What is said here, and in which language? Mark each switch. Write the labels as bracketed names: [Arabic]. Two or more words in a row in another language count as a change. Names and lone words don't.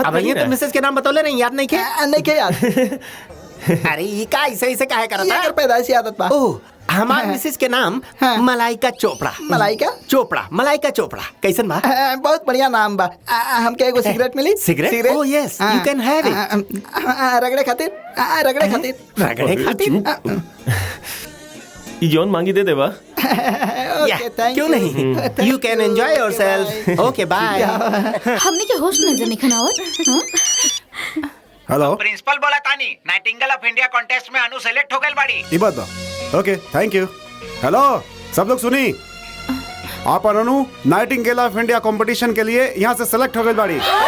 [Bhojpuri] अब नहीं ये तो ना। मिसेज के नाम बतौले नहीं, याद नहीं के? नहीं के याद। अरे ये का ऐसे काहे ये करता? कर पैदाइशी आदत बा। ओह, हमार मिसेज के नाम हाँ। मलाइका चोपड़ा। मलाइका? चोपड़ा, मलाइका चोपड़ा। कैसन बा? बहुत बढ़िया नाम बा। हमके एगो सिगरेट मिली? सिगरेट? [English] Oh, yes, you can have it. [Bhojpuri] रगड़े खातिर? रगड़े खातिर? रगड़े खातिर? ये जॉन मांगी दे देवा। [English] okay, thank [Bhojpuri] क्यों [English] यू। नहीं? You can enjoy yourself. Okay, bye. [Bhojpuri] हमने के होश नजर नहीं खनावत। हाँ? हेलो, प्रिंसिपल बोला तानी [English] Nightingale of India contest [Bhojpuri] में अनु सेलेक्ट हो गई बाड़ी। ये बात बा। [English] okay, thank you. [Bhojpuri] हेलो, सब लोग सुनी, आप अनु [English] Nightingale of India competition [Bhojpuri] के लिए यहाँ से सेलेक्ट हो गई बाड़ी।